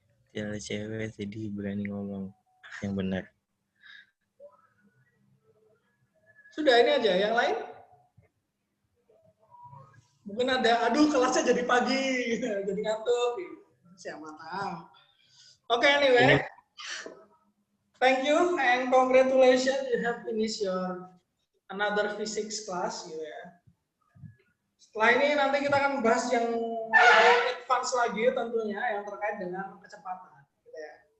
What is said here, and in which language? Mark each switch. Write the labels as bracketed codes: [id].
[id] Tidak ada cewek, jadi berani ngomong yang benar. Sudah ini aja, yang lain? Mungkin ada, aduh kelasnya jadi pagi, jadi ngantuk. Siapa tahu. Oke, anyway. [en] Thank you and congratulations, you have finished your another physics class [id] gitu ya. Setelah ini nanti kita akan bahas yang advance lagi tentunya yang terkait dengan kecepatan gitu ya.